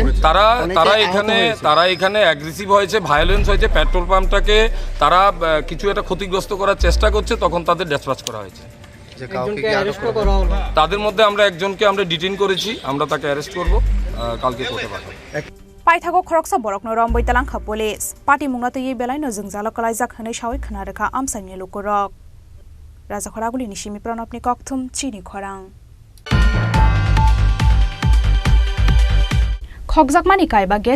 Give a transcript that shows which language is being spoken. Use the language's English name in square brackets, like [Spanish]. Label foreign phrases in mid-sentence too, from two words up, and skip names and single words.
[Bangla] তারা এখানে অ্যাগ্রেসিভ হয়েছে, ভায়োলেন্স হয়েছে, পেট্রোল পাম্পটাকে তারা কিছু একটা ক্ষতিগ্রস্ত করার চেষ্টা করছে, তখন তাদের ডিসপাচ করা হয়েছে। তাদের মধ্যে আমরা একজনকে আমরা ডিটেইন করেছি, আমরা তাকে অ্যারেস্ট করব, কালকে কোর্টে পাঠাবো। [Kok Borok] पाइथागो खरकसा बरकनो रम बैतालांखा पुलिस पार्टी मुंगना तो ये बेलायनो जों जाला कलाइजाक हनै सावै खोना रेखा आमसाइनि लुकुरक राजा खरागुली निशिमी प्रणबनि कक्थुम चिनि खरां खगजाकमानि कायबा गैस